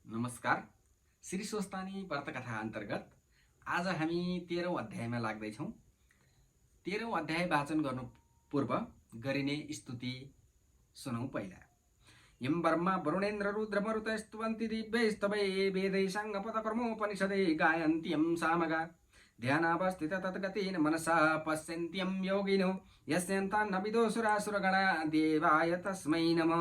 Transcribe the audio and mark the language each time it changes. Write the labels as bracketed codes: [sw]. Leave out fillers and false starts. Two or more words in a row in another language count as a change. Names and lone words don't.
[ne] नमस्कार। श्री स्वस्तानी व्रतकथा अन्तर्गत आज हामी 13औं अध्यायमा लाग्दैछौँ। 13औं अध्याय वाचन गर्नु पूर्व गरिने स्तुति सुनौँ। [sa] पहिला यम ब्रह्मा वरुणेन्द्र रुद्र मरुतस्तुवन्ति दिव्यैस्तवै वेदै साङ्गपदकर्मोपनिषदे गायन्त्यं सामगा ध्यानावस्थित तद्गतेन मनसा पश्यन्त्यं योगिनो यस्यन्तान्न विदुषुरासुरगणा देवाय तस्मै नमः।